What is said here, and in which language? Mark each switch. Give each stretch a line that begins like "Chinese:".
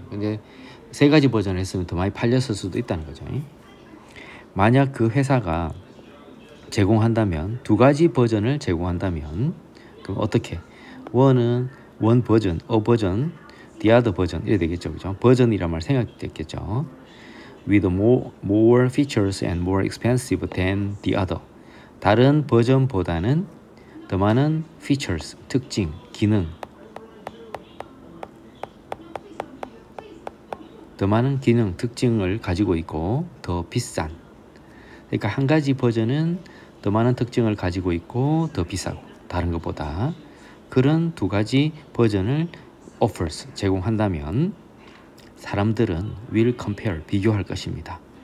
Korean: 근데 세 가지 버전을 했으면 더 많이 팔렸을 수도 있다는 거죠. 만약 그 회사가 제공한다면, 두 가지 버전을 제공한다면, 그럼 어떻게? 원은 원 버전, 어 버전, the other 버전 이래 되겠죠, 그죠? 버전이란 말 생각됐겠죠.
English: With more features and more expensive than the other.
Korean: 다른 버전보다는 더 많은 features, 특징, 기능, 더 많은 기능, 특징을 가지고 있고 더 비싼. 그러니까 한 가지 버전은 더 많은 특징을 가지고 있고 더 비싸고 다른 것보다, 그런 두 가지 버전을 offers, 제공한다면 사람들은 will compare, 비교할 것입니다.